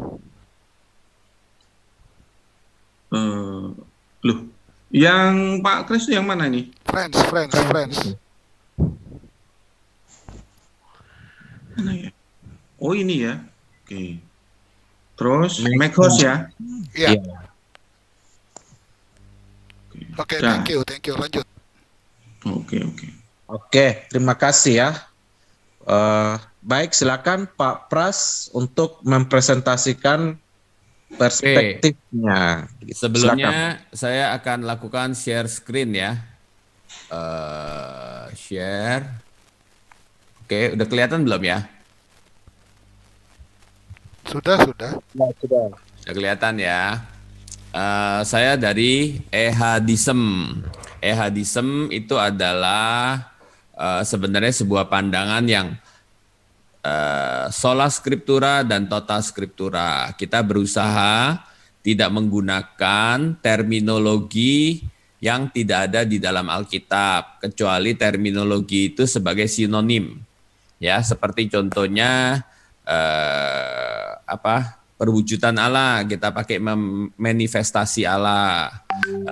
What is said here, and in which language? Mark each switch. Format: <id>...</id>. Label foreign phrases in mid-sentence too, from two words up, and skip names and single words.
<id>Loh, yang Pak Chris itu yang mana nih? Friends. Mana ya? Oh, ini ya. Oke. Terus</id> <en>make host</en> <id>ya. Iya. Iya. Oke, Dah.</id> <en>thank you.</en> <id>Lanjut. Oke. Oke, terima kasih ya. Baik, silakan Pak Pras untuk mempresentasikan perspektifnya. Sebelumnya saya akan lakukan</id> <en>share screen</en> <id>ya. Share. Oke, udah kelihatan belum ya? Sudah. Sudah kelihatan ya. Saya dari ehadism. Ehadism itu adalah sebenarnya sebuah pandangan yang</id> <la>sola scriptura</la> <id>dan</id> <la>tota scriptura.</la> <id>Kita berusaha tidak menggunakan terminologi yang tidak ada di dalam Alkitab, kecuali terminologi itu sebagai sinonim. Ya, seperti contohnya perwujudan Allah, kita pakai manifestasi Allah.</id>